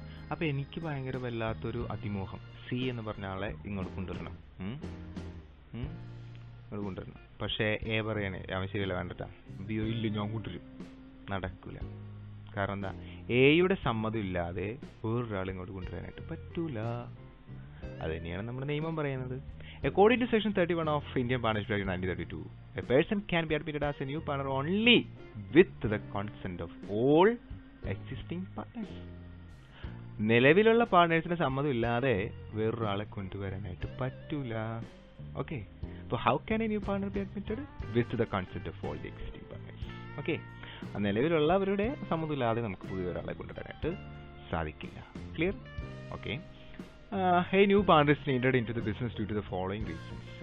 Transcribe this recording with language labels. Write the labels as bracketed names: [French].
[Malayalam] അപ്പം എനിക്ക് ഭയങ്കര വല്ലാത്തൊരു അതിമോഹം, സി എന്ന് പറഞ്ഞ ആളെ ഇങ്ങോട്ട് കൊണ്ടുവരണം. ഇങ്ങോട്ട് കൊണ്ടുവരണം. പക്ഷേ എ പറയണേ അവൻ ശരിയല്ല, വേണ്ടട്ടാ. ബിയോ ഇല്ല ഞാൻ കൊണ്ടുവരും. നടക്കില്ല. കാരണം എന്താ? എയുടെ സമ്മതം ഇല്ലാതെ വേറൊരാൾ ഇങ്ങോട്ട് കൊണ്ടുവരാനായിട്ട് പറ്റൂല. അത് തന്നെയാണ് നമ്മുടെ നിയമം പറയുന്നത്. [English] According to Section 31 of Indian Partnership Act 1932, a person can be admitted as a new partner only with the consent of all existing partners. [Malayalam] നിലവിലുള്ള പാർട്ട്നേഴ്സിന്റെ സമ്മതം ഇല്ലാതെ വേറൊരാളെ കൊണ്ടുവരാനായിട്ട് പറ്റൂല. ഓക്കെ. [English] അപ്പോൾ how can a new partner be admitted? With the consent of all the existing partners. Okay. [Malayalam] നിലവിലുള്ളവരുടെ സമ്മതം ഇല്ലാതെ നമുക്ക് പുതിയ ഒരാളെ കൊണ്ടുവരാനായിട്ട് സാധിക്കില്ല. [English] Clear? Okay. A new partner is needed into the business due to the following reasons.